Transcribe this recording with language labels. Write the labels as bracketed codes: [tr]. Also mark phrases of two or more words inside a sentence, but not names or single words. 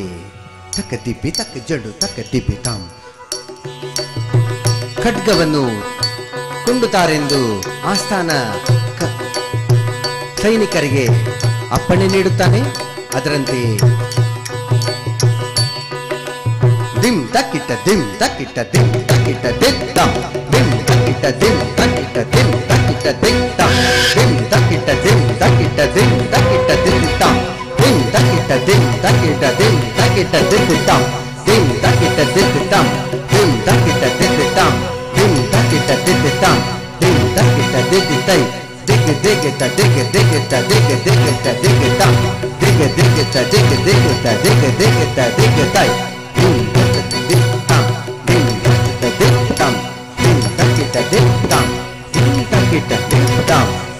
[kn] ತಕ್ಕ ದಿಬ್ಬೆ ತಕ್ಕ ಜಡ್ಡು ತಕ್ಕ ದಿಬ್ಬೆ ತಾಮ್. ಖಡ್ಗವನ್ನು ಕೊಂಡುತ್ತಾರೆಂದು ಆಸ್ಥಾನ ಸೈನಿಕರಿಗೆ ಅಪ್ಪಣೆ ನೀಡುತ್ತಾನೆ. ಅದರಂತೆ ದಿಮ್ ತಕ್ಕಿಟ್ಟ ದಿಮ್ ತಕ್ಕಿಟ್ಟ ದಿಮ್ ತಕ್ಕಿಟ್ಟ ದಿಮ್ ತಾಮ್, ದಿಮ್ ತಕ್ಕಿಟ್ಟ ದಿಮ್ ತಕ್ಕಿಟ್ಟ ದಿಮ್ ತಕ್ಕಿಟ್ಟ ದಿಮ್ ತಾಮ್, ದಿಮ್ ತಕ್ಕಿಟ್ಟ ದಿಮ್ ತಕ್ಕಿಟ್ಟ ದಿಮ್ ತಕ್ಕಿಟ್ಟ ದಿಮ್ ತಾಮ್, ದಿಮ್ ತಕ್ಕಿಟ್ಟ ದಿಮ್ ತಕ್ಕಿಟ್ಟ ದಿಮ್ ತಕ್ಕಿಟ್ಟ ದಿಮ್ ತಾಮ್, ದಿಮ್ ತಕ್ಕಿಟ್ಟ ದಿಮ್ ತಾಮ್, ದಿಮ್ ತಕ್ಕಿಟ್ಟ ದಿಮ್ ತಾಮ್, ದಿಮ್ ತಕ್ಕಿಟ್ಟ ದಿಮ್ ತಾಮ್, ದಿಮ್ ತಕ್ಕಿಟ್ಟ ದಿಮ್ ತೈ, ದಿಗ್ ದಿಗ್ಗಿಟ್ಟ ದಿಗ್ ದಿಗ್ಗಿಟ್ಟ ದಿಗ್ ದಿಗ್ಗಿಟ್ಟ ದಿಗ್ ತಾಮ್, ದಿಗ್ ದಿಗ್ಗಿಟ್ಟ ದಿಗ್ ದಿಗ್ಗಿಟ್ಟ ದಿಗ್ ದಿಗ್ಗಿಟ್ಟ ದಿಗ್ ತೈ, ದಿಮ್ ತಕ್ಕಿಟ್ಟ ದಿಮ್ ತಾಮ್, ದಿಮ್ ತಕ್ಕಿಟ್ಟ ದಿಮ್ ತಾಮ್, ದಿಮ್ ತಕ್ಕಿಟ್ಟ ದಿಮ್ ತಾಮ್, ದಿಮ್ ತಕ್ಕಿಟ್ಟ ದಿಮ್ ತಾಮ್.